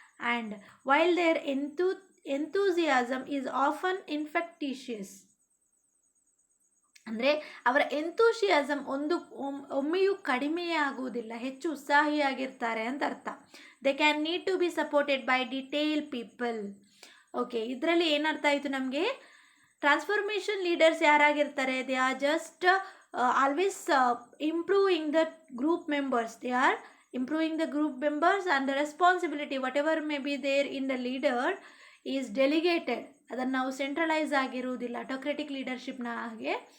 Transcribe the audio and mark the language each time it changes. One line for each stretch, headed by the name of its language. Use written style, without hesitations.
English: And while there enthusiasm is often infectious.
Kannada: ಅಂದರೆ ಅವರ ಎಂತೂಷಿಯಾಸಮ್ ಒಮ್ಮೆಯೂ ಕಡಿಮೆಯೇ ಆಗುವುದಿಲ್ಲ, ಹೆಚ್ಚು ಉತ್ಸಾಹಿಯಾಗಿರ್ತಾರೆ ಅಂತ ಅರ್ಥ.
English: They can need to be supported by detail people. Okay,
Kannada: ಇದರಲ್ಲಿ ಏನರ್ಥ ಆಯಿತು ನಮಗೆ?
English: transformation leaders
Kannada: ಯಾರಾಗಿರ್ತಾರೆ?
English: They are just always improving the group members. ದೇ ಆರ್ improving the group members, and the responsibility whatever may be there in the leader is delegated.
Kannada: ಅದನ್ನು ನಾವು centralise ಆಗಿರುವುದಿಲ್ಲ autocratic ಲೀಡರ್ಶಿಪ್ನ ಹಾಗೆ.